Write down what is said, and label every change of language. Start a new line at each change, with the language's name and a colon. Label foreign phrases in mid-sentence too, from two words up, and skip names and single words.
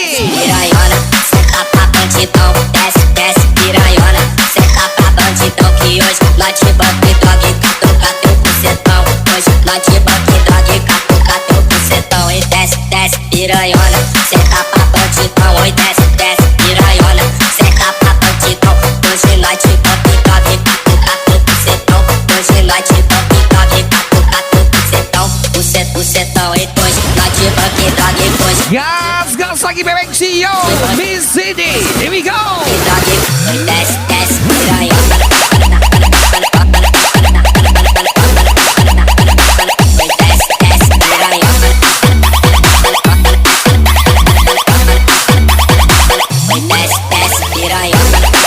Portuguese: Piranhona, senta pra bandidão, desce, desce, piranhona, senta pra bandidão que hoje nós te bota e droga e catuca teu bucetão. Hoje nós te bota e droga e catuca teu bucetão. E desce, desce, piranhona, senta pra bandidão, oi desce, desce, piranhona, senta pra bandidão. Hoje nós te bota e droga e catuca teu bucetão. Hoje nós te bota e droga e catuca teu bucetão. Bucetão e hoje nós te bota e droga e hoje.
Indonesian: Gas, gas lagi Bebek Zio di sini.
English: Here we go.
Portuguese: Desce, desce, piranhona. Desce, desce, piranhona. Desce, desce, piranhona.